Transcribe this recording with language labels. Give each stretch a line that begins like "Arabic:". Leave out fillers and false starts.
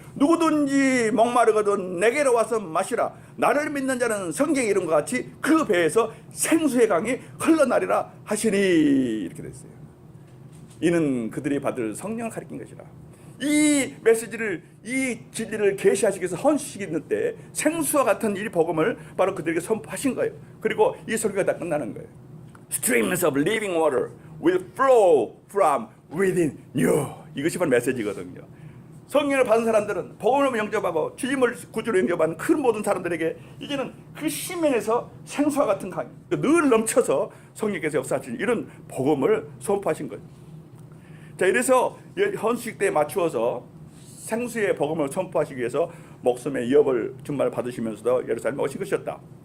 Korean: 누구든지 목마르거든 내게로 와서 마시라. 나를 믿는 자는 성경의 이름과 같이 그 배에서 생수의 강이 흘러나리라 하시니 이렇게 됐어요. 이는 그들이 받을 성령을 가리킨 것이라. 이 메시지를 이 진리를 계시하시기 위해서 헌수식이 있는 때 생수와 같은 이 복음을 바로 그들에게 선포하신 거예요. 그리고 이 설교가 다 끝나는 거예요.
English: Streams of living water will flow from within you.
Korean: 이것이 바로 메시지거든요. 성령을 받은 사람들은 복음을 영접하고 주님을 구주로 영접하는 그 모든 사람들에게 이제는 그 심연에서 생수와 같은 강이 늘 넘쳐서 성령께서 역사하시는 이런 복음을 선포하신 거예요. 자, 이래서 헌수식 때에 맞추어서 생수의 복음을 선포하시기 위해서 목숨의 위협을 정말 받으시면서도 예루살렘에 오신 것이었다.